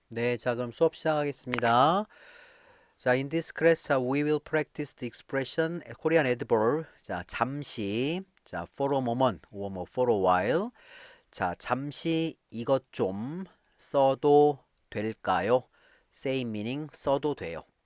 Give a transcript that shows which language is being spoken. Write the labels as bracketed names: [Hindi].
[Korean] 네, 자, 그럼 수업 시작하겠습니다. [English] 자, in this class, we will practice the expression Korean adverb. 자, [Korean] 잠시. [English] 자, for a moment or 뭐 for a while. [Korean] 자, 잠시 이것 좀 써도 될까요? [English] Same meaning [Korean] 써도 돼요.